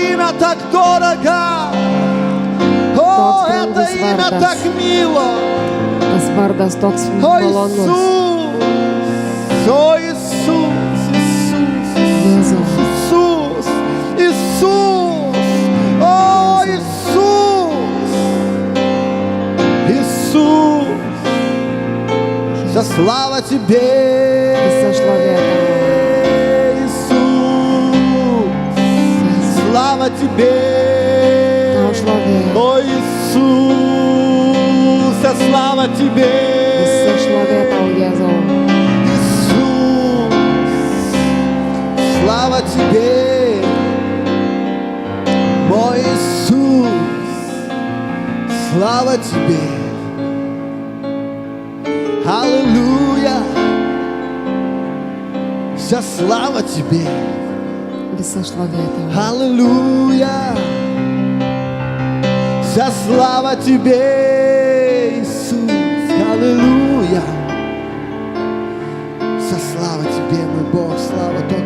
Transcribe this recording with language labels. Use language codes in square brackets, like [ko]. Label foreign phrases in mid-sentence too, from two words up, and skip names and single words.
[ru] имя так дорого. О, [lt] Toks [ru] это [lt] brangus [ru] имя [lt] vardas. [ru] так мило. [lt] Tas vardas toks [ru] О, [lt] malonus. [ru] Иисус! О, Иисус! Иисус! [lt] Jėzau, [ru] Иисус! Иисус! О, Иисус! Иисус! Вся слава Тебе! [lt] visa šlovė tau. [ru] Иисус! [lt] Jėzau, [ru] Слава Тебе! [lt] tau šlovė. [ru] О, Иисус! Вся слава Тебе! [lt] Visa šlovė tau, Jėzau. [ru] Иисус! Слава Тебе! Мой Иисус! Слава Тебе! Аллилуйя! Вся слава Тебе! [lt] Visa šlovė tau. [ru] Аллилуйя! Вся слава Тебе, Иисус! Аллилуйя! Вся слава Тебе, мой Бог! Слава